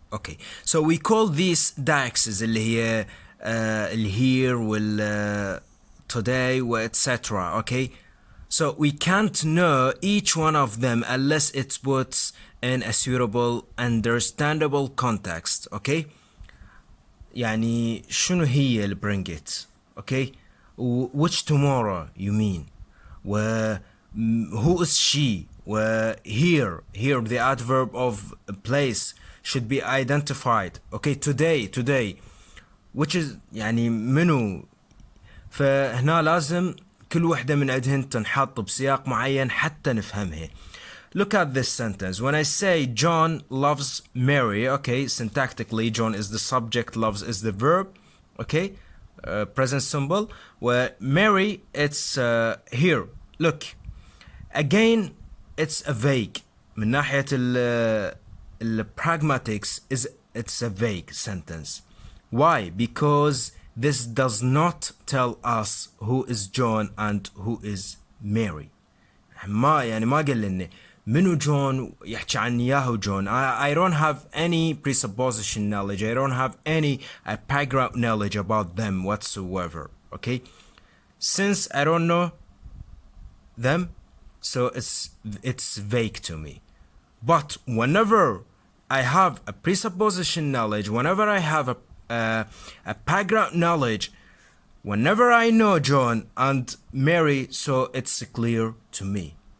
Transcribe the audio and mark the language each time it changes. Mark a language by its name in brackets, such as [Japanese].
[English] Okay, so we call these dexes [Arabic] اللي هي [English] here وال today etc. Okay, so we can't know each one of them unless it's put in a suitable understandable context. [Arabic] Okay, يعني شنو هي اللي [English] bring it. Okay, which tomorrow you mean, who is she, here the adverb of place should be identified. Okay, today which is [Arabic] يعني منو. فهنا لازم كل وحدة من عندهن تنحط بسياق معين حتى نفهمها. [English] Look at this sentence. When I say John loves Mary, okay, syntactically John is the subject, loves is the verb, okay, present simple, where Mary it's here. Look, again it's a vague. [Arabic] من ناحية ال [English] pragmatics it's a vague sentence. Why? Because this does not tell us who is John and who is Mary. [Arabic] ما قال لنا منو جون يحكي عن ياهو جون. [English] I don't have any presupposition knowledge. I don't have any background knowledge about them whatsoever. Okay, since I don't know them, so it's vague to me. But whenever I have a presupposition knowledge, whenever I have a background knowledge, whenever I know John and Mary, so it's clear to me.